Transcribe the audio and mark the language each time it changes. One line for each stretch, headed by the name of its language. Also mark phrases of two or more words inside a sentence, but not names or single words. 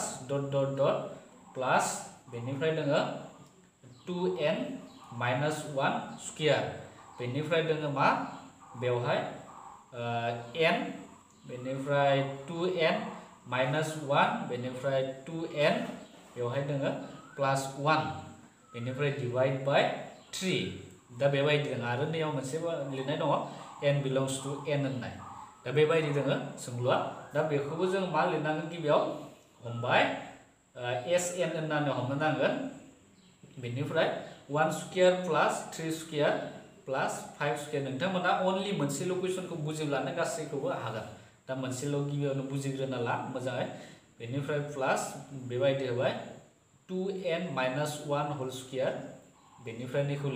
Bodo: प्लस बेनिफ्राय दङ 2n - 1 स्क्वायर बेनिफ्राय दङ मा बेवहाय n बेनिफ्राय 2n - 1 बेनिफ्राय 2n बेवहाय दङ प्लस 1 बेनिफ्राय
English: divide by 3
Bodo: दा बेबायदि दङ आरो नैयाव मोनसे लिरनाय दङ
English: n belongs to n
Bodo: होननाय दा बेबायदि दङ सोंलुआ दा बेखौबो जों मा लिरनांगोन गिबियाव हमबाय SN होननानै हमनो नांगोन बेनिफ्राय
English: 1 square plus 3 square plus 5 square
Bodo: नोंथांमोना अनलि मोनसेल' कुइसनखौ बुजिब्लानो गासैखौबो हागोन दा मोनसेल' गिबियावनो बुजिग्रोना ला मोजाङै बेनिफ्राय प्लस बेबायदि होबाय
English: 2n - 1 whole square
Bodo: बेनिफ्राय नैखौ